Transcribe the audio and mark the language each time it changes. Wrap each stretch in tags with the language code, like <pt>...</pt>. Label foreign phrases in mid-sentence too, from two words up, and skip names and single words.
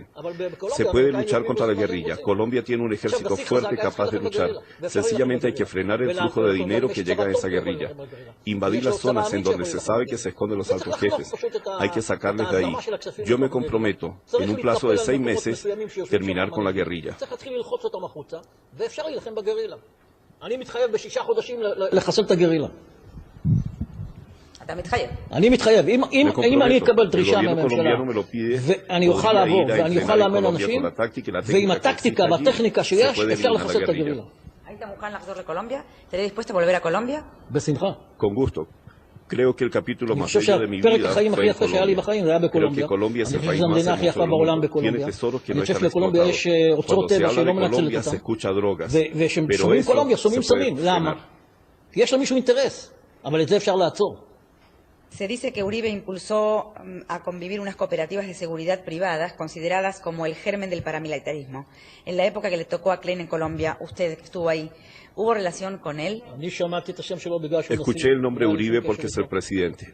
<es>Se puede luchar contra la guerrilla. Colombia tiene un ejército fuerte capaz de luchar. Sencillamente hay que frenar el flujo de dinero que llega a esa guerrilla. Invadir las zonas en donde se sabe que se esconden los altos jefes. Hay que sacarles de ahí. Yo me comprometo, en un plazo de 6 meses, terminar con la guerrilla.</es> <he>אני מתחייב. אם אני אקבל דרישה מהממשלה ואני אוכל לעבור ואני אוכל לאמן אנשים ועם הטקטיקה והטכניקה שיש אפשר לחסל את הגרילה.</he> <es>¿Está buscando</es> <he>לחזור לקולומביה?</he> <es>¿Estaría dispuesto a volver a Colombia?</es> <he>בשמחה.</he> <es>Con gusto. Creo que el capítulo más bello de mi vida fue en Colombia. Creo que Colombia es el país más hermoso del mundo. Tiene tesoros que no están explotados. Cuando se habla de Colombia se escucha drogas. Pero eso se puede frenar.</es> <he>יש למישהו אינטרס, אבל את זה אפשר לעצור.</he> <es>Se dice que Uribe impulsó a convivir unas cooperativas de seguridad privadas consideradas como el germen del paramilitarismo. En la época que le tocó a Klein en Colombia, usted que estuvo ahí, ¿hubo relación con él? Escuché el nombre Uribe porque es el presidente.</es>